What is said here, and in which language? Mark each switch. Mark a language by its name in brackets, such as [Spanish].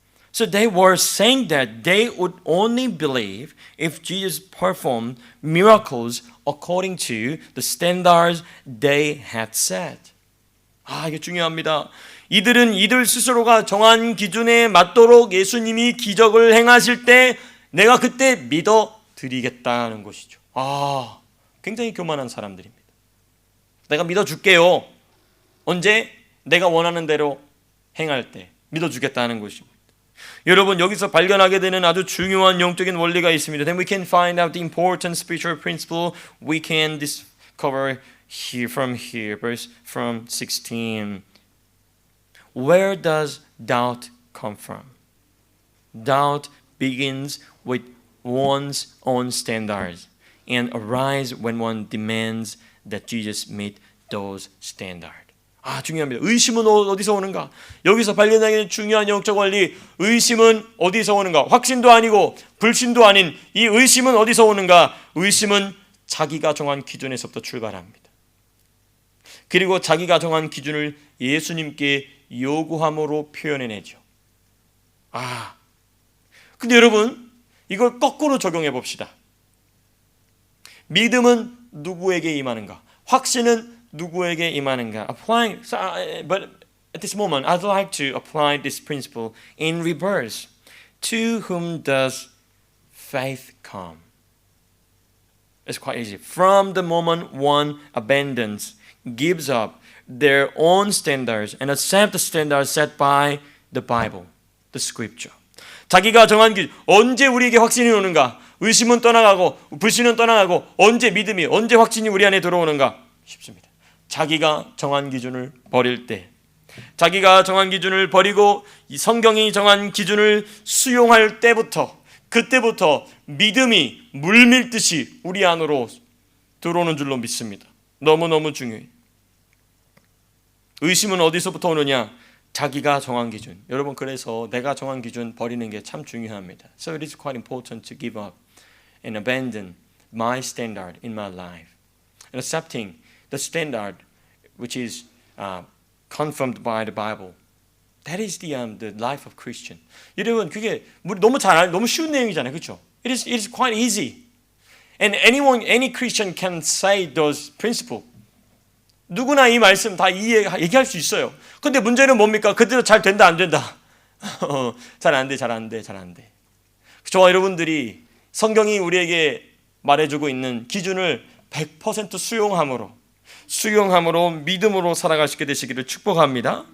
[English] So they were saying that they would only believe if Jesus performed miracles according to the standards they had set. [Korean] 이게 중요합니다. 이들은 이들 스스로가 정한 기준에 맞도록 예수님이 기적을 행하실 때 내가 그때 믿어 드리겠다는 것이죠. 굉장히 교만한 사람들입니다. 내가 믿어줄게요. 언제? 내가 원하는 대로 행할 때 믿어주겠다는 것입니다. 여러분, 여기서 발견하게 되는 아주 중요한 영적인 원리가 있습니다. [English] Then we can find out the important spiritual principle we can discover here, verse from 16. Where does doubt come from? Doubt begins with one's own standards and arises when one demands that Jesus meet those standards. [Korean] 중요합니다. 의심은 어디서 오는가? 여기서 발견하는 중요한 영적 원리, 의심은 어디서 오는가? 확신도 아니고 불신도 아닌 이 의심은 어디서 오는가? 의심은 자기가 정한 기준에서부터 출발합니다. 그리고 자기가 정한 기준을 예수님께 요구함으로 표현해내죠. 근데 여러분, 이걸 거꾸로 적용해 봅시다. 믿음은 누구에게 임하는가? 확신은 누구에게 임하는가? [English] But at this moment, I'd like to apply this principle in reverse. To whom does faith come? It's quite easy. From the moment one abandons, gives up their own standards and accepts the standards set by the Bible, the Scripture. [Korean] 자기가 정한 길, 언제 우리에게 확신이 오는가? 의심은 떠나가고 불신은 떠나가고 언제 믿음이, 언제 확신이 우리 안에 들어오는가? 쉽습니다. 자기가 정한 기준을 버릴 때, 자기가 정한 기준을 버리고 이 성경이 정한 기준을 수용할 때부터, 그때부터 믿음이 물밀듯이 우리 안으로 들어오는 줄로 믿습니다. 너무너무 중요해요. 의심은 어디서부터 오느냐? 자기가 정한 기준. 여러분, 그래서 내가 정한 기준 버리는 게 참 중요합니다. [English] So it is quite important to give up and abandon my standard in my life and accepting the standard which is confirmed by the Bible. That is the life of Christian. [Korean] 여러분, 그게 너무 쉬운 내용이잖아요, 그렇죠? [English] It is quite easy, and any Christian can say those principles. [Korean] 누구나 이 말씀 다 얘기할 수 있어요. 근데 문제는 뭡니까? 그대로 잘 된다, 안 된다? 잘 안 돼. 저와 여러분들이 성경이 우리에게 말해주고 있는 기준을 100% 수용함으로 믿음으로 살아가시게 되시기를 축복합니다.